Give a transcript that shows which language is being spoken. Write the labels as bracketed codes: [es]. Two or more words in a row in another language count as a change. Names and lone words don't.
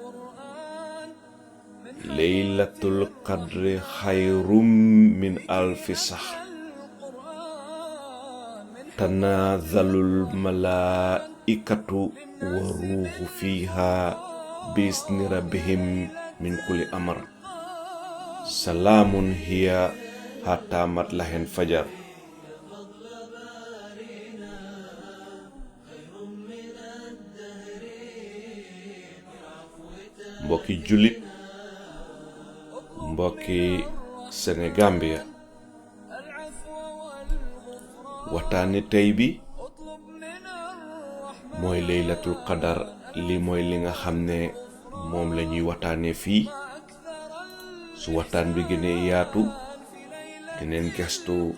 [ar] ليلة القدر خير من ألف شهر تنازل الملائكة والروح فيها بإذن ربهم من كل أمر سلام هي حتى مطلع الفجر [wo] mbokki jullit mbokki Sénégambia waxtaani tey bi mooy [ar] ليلة القدر [wo] li mooy li nga xam ne moom la ñuy waxtaanee fii su waxtaan bi gënee yaatu dineen gestu